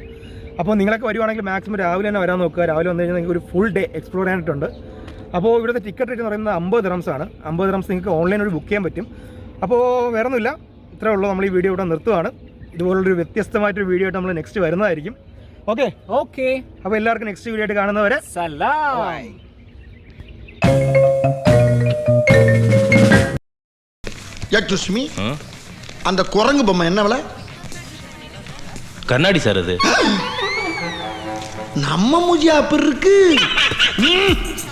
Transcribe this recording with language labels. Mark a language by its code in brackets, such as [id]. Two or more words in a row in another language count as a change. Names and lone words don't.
[ml] അപ്പോൾ നിങ്ങളൊക്കെ വരുവാണെങ്കിൽ മാക്സിമം രാവിലെ തന്നെ വരാൻ നോക്കുക. രാവിലെ വന്നു കഴിഞ്ഞാൽ നിങ്ങൾക്ക് ഒരു [en] full day [ml] എക്സ്പ്ലോർ ചെയ്യാനായിട്ടുണ്ട്. അപ്പോൾ ഇവിടുത്തെ [en] ticket rate [ml] എന്ന് പറയുന്നത് 50 dirhams ആണ്. 50 dirhams നിങ്ങൾക്ക് ഓൺലൈൻ വഴി ബുക്ക് ചെയ്യാൻ പറ്റും. അപ്പോൾ വേറെ ഒന്നുമില്ല, ഇത്രേ ഉള്ളൂ. നമ്മൾ ഈ വീഡിയോ ഇവിടെ നിർത്തുവാണ്. ഇതുപോലുള്ളൊരു വ്യത്യസ്തമായിട്ടൊരു വീഡിയോ ആയിട്ട് നമ്മൾ നെക്സ്റ്റ് വരുന്നതായിരിക്കും. ഓക്കെ. അപ്പോൾ എല്ലാവർക്കും [en] next video [ml] ആയിട്ട് കാണുന്നവരെ സലാം. [ta] அந்த குரங்கு பொம்மை என்ன விலை? கண்ணாடி சார் அது. நம்ம மூஞ்சி அப்படி இருக்கு.